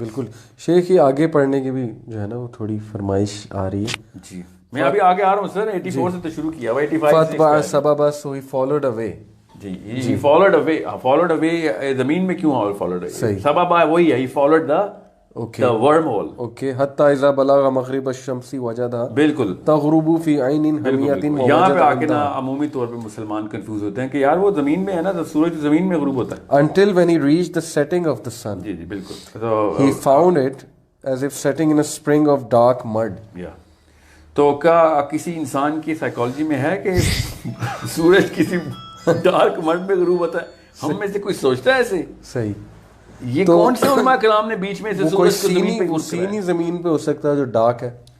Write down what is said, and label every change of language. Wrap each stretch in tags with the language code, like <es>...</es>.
<ur>بالکل شیخ, یہ آگے پڑھنے کی بھی جو ہے نا وہ تھوڑی فرمائش آ رہی ہے. جی میں ابھی آگے آ رہا ہوں سر, 84 سے تو شروع کیا ہوا, 85</ur> <ar>فتبع سببا</ar> <en>so he followed away.</en> <ur>جی</ur> <en>he followed away</en> <ur>زمین میں کیوں</ur> <en>followed away,</en> <ur>سببا وہی ہے,</ur> <en>he followed the wormhole.</en> <ar>اوکے حتی اذا بلغ مغرب الشمس وجدها</ar> <ur>بالکل</ur> <ar>تغرب فی عین حمیۃ.</ar> <ur>یہاں پہ آ کے نا عمومی طور پہ مسلمان کنفیوز ہوتے ہیں کہ یار وہ زمین میں ہے نا, سورج زمین میں غروب ہوتا ہے.</ur> <en>Until when he reached the setting of the sun.</en> <ur>جی بالکل.</ur> <en>He found it as if setting in a spring of dark mud.</en> <ur>تو کیا کسی انسان کی سائیکالوجی میں ہے کہ سورج کسی ڈارک مڈ میں غروب ہوتا ہے؟ ہم میں سے کوئی سوچتا ہے ایسے؟ صحیح. یہ کون سے علماء کرام نے بیچ میں سے سورج کو زمین پہ سینی زمین پہ ہو سکتا ہے جو ڈارک ہے.</ur>